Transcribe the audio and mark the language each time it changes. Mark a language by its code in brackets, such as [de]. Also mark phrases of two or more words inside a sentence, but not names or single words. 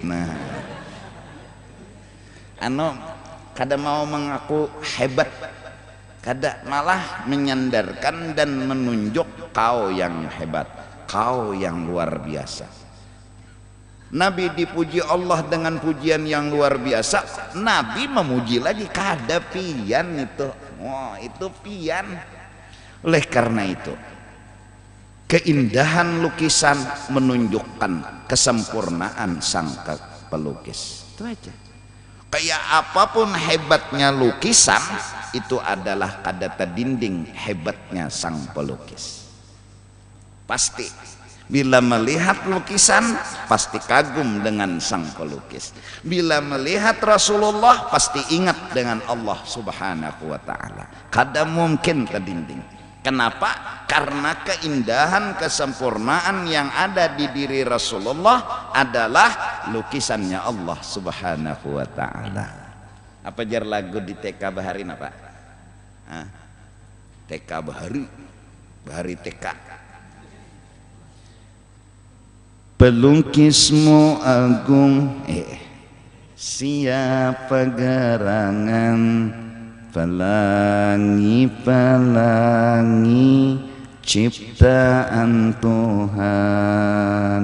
[id] Nah kada mau mengaku hebat, kada malah menyandarkan dan menunjuk kau yang hebat, kau yang luar biasa. Nabi dipuji Allah dengan pujian yang luar biasa. Nabi memuji lagi kada pian itu. Wah itu pian. Oleh karena itu keindahan lukisan menunjukkan kesempurnaan sang pelukis. Itu aja. Kayak apapun hebatnya lukisan, itu adalah kadata dinding hebatnya sang pelukis. Pasti bila melihat lukisan pasti kagum dengan sang pelukis. Bila melihat Rasulullah pasti ingat dengan Allah [ar] سبحانه وتعالى. [id] Kada mungkin ke dinding. Kenapa? Karena keindahan kesempurnaan yang ada di diri Rasulullah adalah lukisannya Allah [ar] سبحانه وتعالى. [id] Apa jar lagu di TK Bahari apa? TK Bahari, Bahari TK. Pelukismu agung, siapa gerangan, pelangi ciptaan Tuhan.